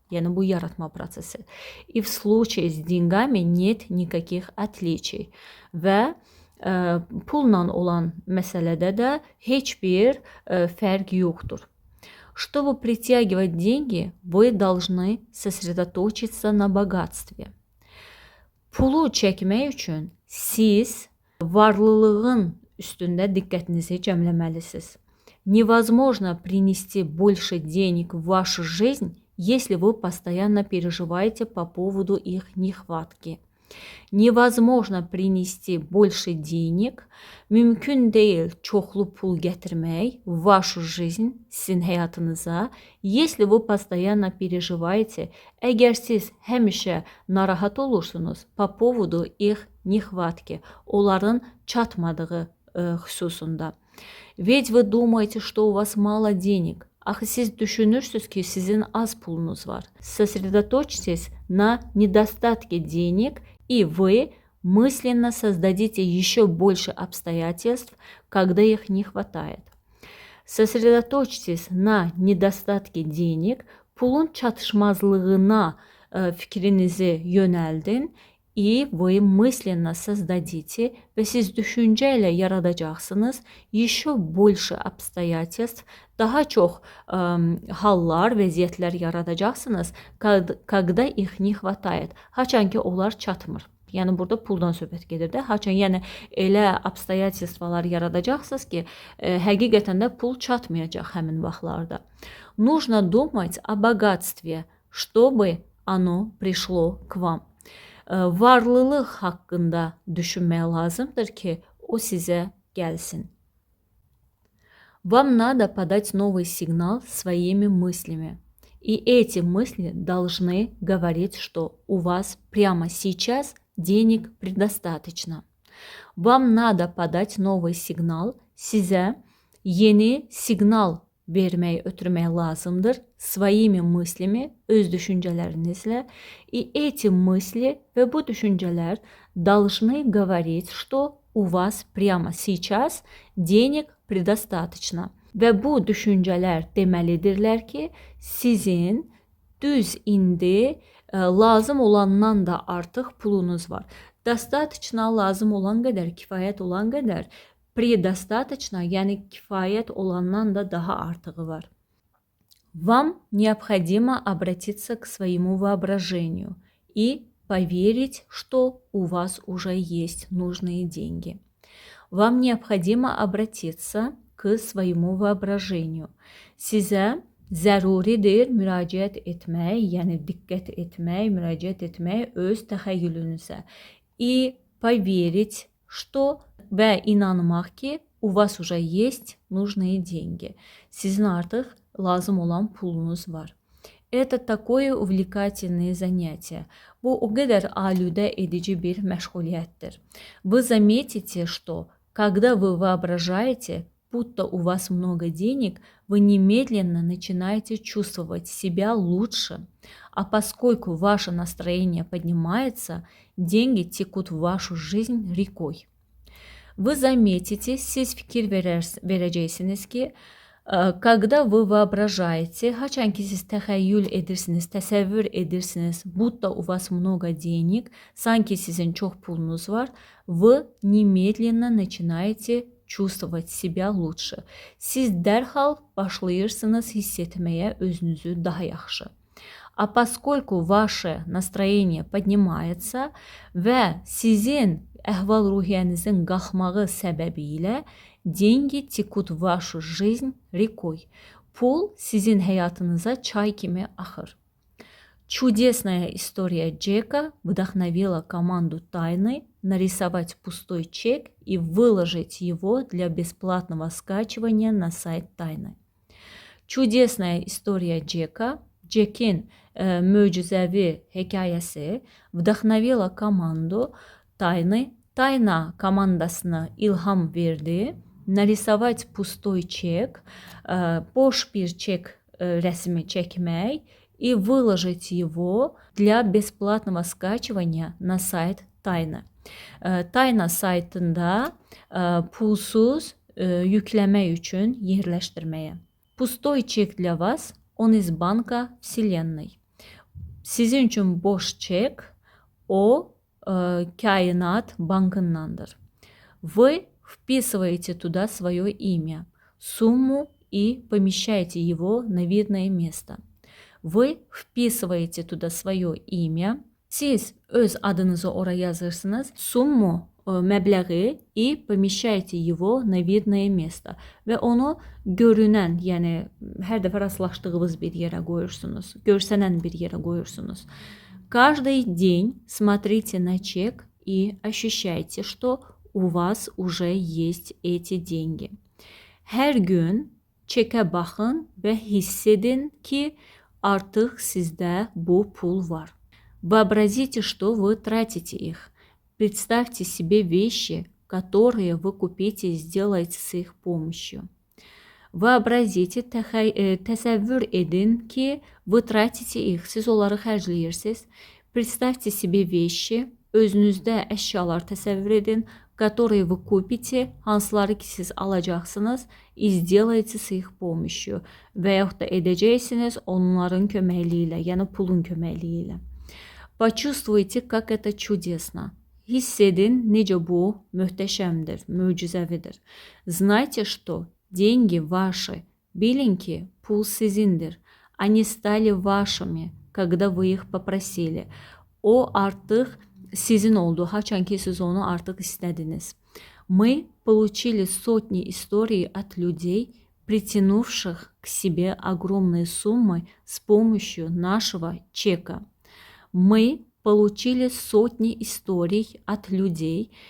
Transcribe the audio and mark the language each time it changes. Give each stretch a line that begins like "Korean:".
Azerbaijani: Yəni bu yaratma prosesi.
Russian: И в случае с деньгами нет никаких отличий.
Azerbaijani: Və pulla olan məsələdə də heç bir fərq yoxdur.
Russian: Чтобы притягивать деньги, вы должны сосредоточиться на богатстве.
Azerbaijani: Pulu çəkmək üçün siz varlılığın üstündə diqqətinizi cəmləməlisiniz.
Russian: Невозможно принести больше денег в вашу жизнь, если вы постоянно переживаете по поводу их нехватки. Невозможно принести больше денег,
Azerbaijani: mümkün deyil çoxlu pul gətirmək
Russian: в вашу жизнь,
Azerbaijani: sizin həyatınıza,
Russian: если вы постоянно переживаете,
Azerbaijani: əgər siz həmişə narahat olursunuz
Russian: по поводу их нехватки,
Azerbaijani: onların çatmadığı xüsusunda.
Russian: Ведь вы думаете, что у вас мало денег.
Azerbaijani: Axı siz düşünürsünüz ki, sizin az pulunuz var.
Russian: Сосредоточьтесь на недостатке денег, и вы мысленно создадите еще больше обстоятельств, когда их не хватает. Сосредоточьтесь на недостатке денег,
Azerbaijani: pulun çatışmazlığına fikrinizi yönəldin,
Russian: и вы мысленно создадите,
Azerbaijani: və siz düşüncə ilə yaradacaqsınız
Russian: еще больше обстоятельств,
Azerbaijani: daha çox hallar, vəziyyətlər yaradacaqsınız,
Russian: когда их не хватает,
Azerbaijani: haçan ki onlar çatmır. Yəni burada puldan söhbət gedir də. Haçan yəni elə обстоятельстваlar yaradacaqsınız ki, həqiqətən də pul çatmayacaq həmin vaxtlarda.
Russian: Нужно думать о богатстве, чтобы оно пришло к вам.
Azerbaijani: Varlılıq haqqında düşünmək lazımdır ki, o sizə gəlsin.
Russian: Вам надо подать новый сигнал своими мыслями. И эти мысли должны говорить, что у вас прямо сейчас денег предостаточно. Вам надо подать новый сигнал.
Azerbaijani: Sizə yeni siqnal vermək, ötürmək lazımdır
Russian: своими мыслями,
Azerbaijani: öz düşüncələrinizlə.
Russian: И эти мысли
Azerbaijani: və bu düşüncələr
Russian: должны говорить, что у вас прямо сейчас денег предостаточно.
Azerbaijani: Və bu düşüncələr deməlidirlər ki, sizin düz indi lazım olandan da artıq pulunuz var.
Russian: Достаточно
Azerbaijani: lazım olan qədər, kifayət olan qədər,
Russian: предостаточно,
Azerbaijani: yəni kifayət olandan da daha artığı var.
Russian: Вам необходимо обратиться к своему воображению и поверить, что у вас уже есть нужные деньги. Вам необходимо обратиться к своему воображению.
Azerbaijani: Sizə zəruridir müraciət etmək, yəni diqqət etmək, müraciət etmək öz təxəyyülünüzə.
Russian: И поверить, что
Azerbaijani: və inanmaq ki,
Russian: у вас уже есть нужные деньги.
Azerbaijani: Sizin artıq lazım olan pulunuz var.
Russian: Это такое увлекательное занятие.
Azerbaijani: Bu o qədər alüdə edici bir məşğuliyyətdir.
Russian: Вы заметите, что когда вы воображаете, будто у вас много денег, вы немедленно начинаете чувствовать себя лучше. А поскольку ваше настроение поднимается, деньги текут в вашу жизнь рекой. Вы заметите,
Azerbaijani: siz fikir verəcəksiniz ki,
Russian: когда вы воображаете,
Azerbaijani: haçan ki siz təxəyyül edirsiniz, təsəvvür edirsiniz,
Russian: будто у вас много денег,
Azerbaijani: sanki sizin çox pulunuz var,
Russian: вы немедленно начинаете чувствовать себя лучше.
Azerbaijani: Siz dərhal başlayırsınız hiss etməyə özünüzü daha yaxşı.
Russian: А поскольку ваше настроение поднимается
Azerbaijani: və sizin əhval-ruhiyyənizin qalxmağı səbəbilə
Russian: деньги текут в вашу жизнь рекой.
Azerbaijani: Pul sizin həyatınıza çay kimi axır.
Russian: Чудесная история Джека вдохновила команду Тайны нарисовать пустой чек и выложить его для бесплатного скачивания на сайт Тайны. Чудесная история Джека,
Azerbaijani: Джек'in möcüzəvi hekayəsi
Russian: vdохновила команду Тайны.
Azerbaijani: Тайна komandasına ilham verdi.
Russian: Нарисовать пустой чек,
Azerbaijani: boş bir çek rəsmi çəkmək
Russian: и выложить его для бесплатного скачивания на сайт Tayna.
Azerbaijani: Tayna saytında pulsuz yükləmək üçün yerləşdirməyə.
Russian: Пустой чек для вас, он из банка Вселенной.
Azerbaijani: Sizin üçün boş çek, o kainat bankındandır.
Russian: Вы вписываете туда свое имя, сумму и помещаете его на видное место. Вы вписываете tуда свое имя.
Azerbaijani: Siz öz adınızı oraya yazırsınız. Summu, məbləği
Russian: и помещаете его на видное место.
Azerbaijani: Və onu görünən, yəni hər dəfə rastlaşdığınız bir yerə qoyursunuz. Görsənən bir yerə qoyursunuz.
Russian: Каждый день смотрите на чек и ощущайте, что у вас уже есть эти деньги.
Azerbaijani: Hər gün çekə baxın və hiss edin ki, artıq sizdə bu pul var.
Russian: Вообразите, что вы тратите их. Представьте себе вещи, которые вы купите и сделаете с их помощью. Вообразите,
Azerbaijani: təsəvvür edin ki,
Russian: вы tratите их.
Azerbaijani: Siz onları xərcləyirsiniz.
Russian: Представьте себе вещи,
Azerbaijani: özünüzdə əşyalar təsəvvür edin,
Russian: которые вы купите,
Azerbaijani: hansıları ki siz alacaqsınız,
Russian: и сделаете с их помощью.
Azerbaijani: Və yaxud da edəcəksiniz onların köməkliyi ilə, yəni pulun köməkliyi ilə.
Russian: Почувствуйте, как это чудесно.
Azerbaijani: Hiss edin, necə bu möhtəşəmdir, möcüzəvidir.
Russian: Знайте, что деньги ваши.
Azerbaijani: Bilin ki, pul sizindir.
Russian: Они стали вашими, когда вы их попросили.
Azerbaijani: O artıq sizin oldu, haçan ki siz onu artıq istədiniz.
Russian: Мы получили сотни историй от людей, притянувших к себе огромные суммы с помощью нашего чека. Мы получили sotni историй от людей.